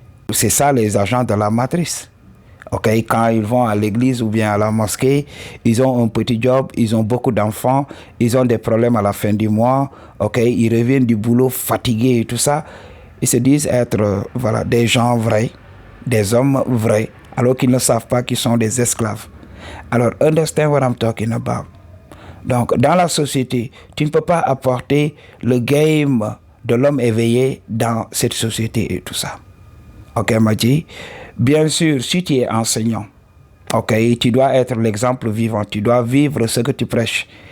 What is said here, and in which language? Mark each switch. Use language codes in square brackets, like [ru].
[fr] C'est ça les agents de la matrice. Ok, quand ils vont à l'église ou bien à la mosquée, ils ont un petit job, ils ont beaucoup d'enfants, ils ont des problèmes à la fin du mois. Ok, ils reviennent du boulot fatigués et tout ça. Ils se disent être voilà, des gens vrais, des hommes vrais, alors qu'ils ne savent pas qu'ils sont des esclaves. Alors, [en] understand what I'm talking about. [fr] Donc, dans la société, tu ne peux pas apporter le game de l'homme éveillé dans cette société et tout ça. Ok, Madji? Bien sûr, si tu es enseignant, ok, tu dois être l'exemple vivant, tu dois vivre ce que tu prêches.